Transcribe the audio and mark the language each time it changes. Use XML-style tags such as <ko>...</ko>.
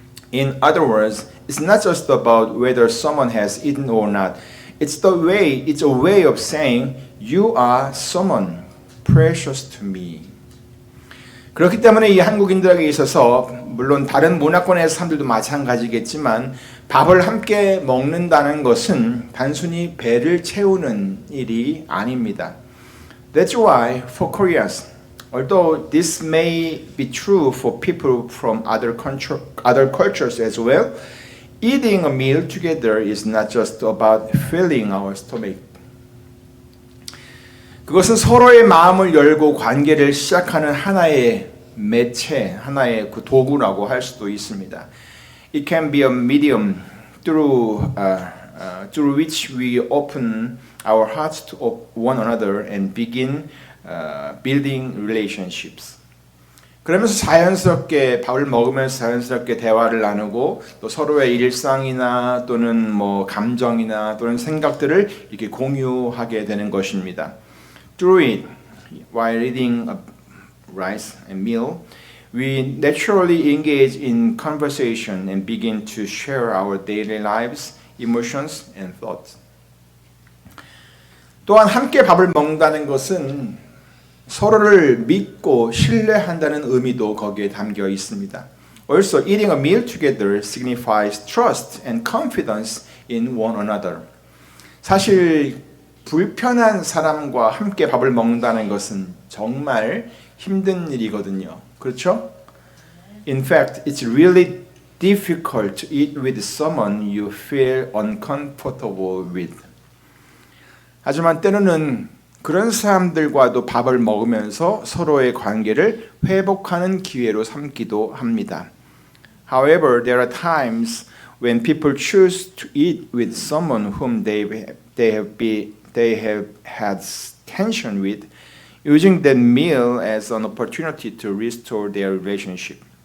<en>In other words, it's not just about whether someone has eaten or not. It's a way of saying you are someone precious to me.</en> <ko>그렇기 때문에 이 한국인들에게 있어서 물론 다른 문화권의 사람들도 마찬가지겠지만 밥을 함께 먹는다는 것은 단순히 배를 채우는 일이 아닙니다.</ko> <en>That's why for Koreans, although this may be true for people from other cultures as well, eating a meal together is not just about filling our stomach.</en> <ko>그것은 서로의 마음을 열고 관계를 시작하는 하나의 매체, 하나의 그 도구라고 할 수도 있습니다.</ko> <en>It can be a medium through which we open our hearts to one another and begin building relationships.</en> <ko>그러면서 자연스럽게 밥을 먹으면서 자연스럽게 대화를 나누고 또 서로의 일상이나 또는 뭐 감정이나 또는 생각들을 이렇게 공유하게 되는 것입니다.</ko> <en>Through it, while eating a rice and meal, we naturally engage in conversation and begin to share our daily lives, emotions, and thoughts.</en> <ko>또한 함께 밥을 먹는다는 것은 서로를 믿고 신뢰한다는 의미도 거기에 담겨 있습니다.</ko> <en>Also, eating a meal together signifies trust and confidence in one another.</en> <ko>사실 불편한 사람과 함께 밥을 먹는다는 것은 정말 힘든 일이거든요. 그렇죠?</ko> <en>In fact, it's really difficult to eat with someone you feel uncomfortable with.</en> <ko>하지만 때로는 그런 사람들과도 밥을 먹으면서 서로의 관계를 회복하는 기회로 삼기도 합니다.</ko> <en>However, there are times when people choose to eat with someone whom they have had tension with, using that meal as an opportunity to restore their relationship.</en>